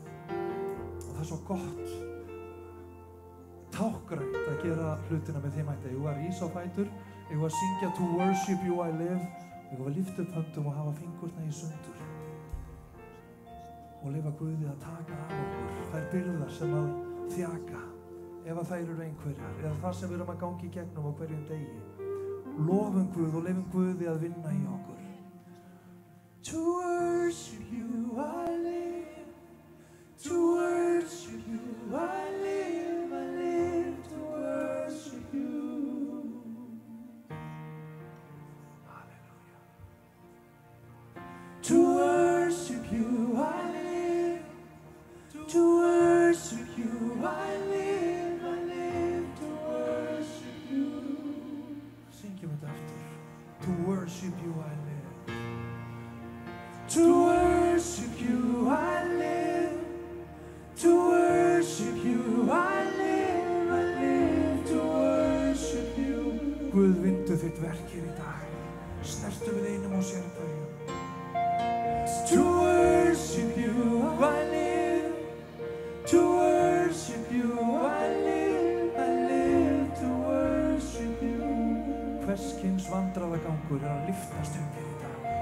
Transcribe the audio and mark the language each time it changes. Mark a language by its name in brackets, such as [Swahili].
[Icelandic] Og það er svo gott, tákgrænt að gera hlutina með þeim hætti. Ég var að rísa á fætur, ég var að syngja [English] To Worship You I Live, [Icelandic] ég var að lyfta upp höndum og hafa fingurna í sundur og leyfa Guði að taka af okkur þær byrðar sem að þjaka, ef að þær eru einhverjar, eða það sem við erum að gangi í gegnum á hverjum degi. Lofum Guð og leyfum Guði að vinna í okkur. [English] To worship you I live, to worship you I live to worship you. Hallelujah. To worship you I live, to worship you I live to worship you. [Icelandic] Syngjum þetta aftur. [English] To worship you I live. To worship you I live. To worship you I live to worship you. [Icelandic] Guð, vindu þitt verk hér í dag. Snertu við einum og sér hverjum. [English] To worship you I live. To worship you I live to worship you. [Icelandic] Hvers kyns vandræðagangur að lyftast upp hér í dag.